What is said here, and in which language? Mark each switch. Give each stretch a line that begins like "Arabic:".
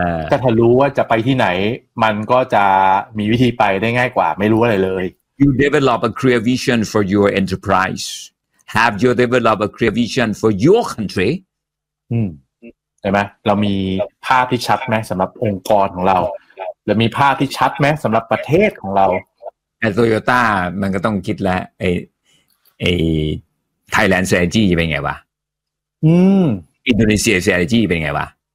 Thai: ก็ถ้ารู้ว่าจะไปที่ไหนมันก็จะมีวิธีไปได้ง่ายกว่าไม่รู้อะไรเลย
English: You develop a clear vision for your enterprise. Have you developed a clear vision for your country?
Thai: ใช่ไหมเรามีภาพที่ชัดไหมสำหรับองค์กรของเราเรามีภาพที่ชัดไหมสำหรับประเทศของเรา ไอ้ Toyota มันก็ต้องคิดแล้วไอ้ Thailand strategy เป็นไงวะ อินโดนีเซีย strategy เป็นไงวะ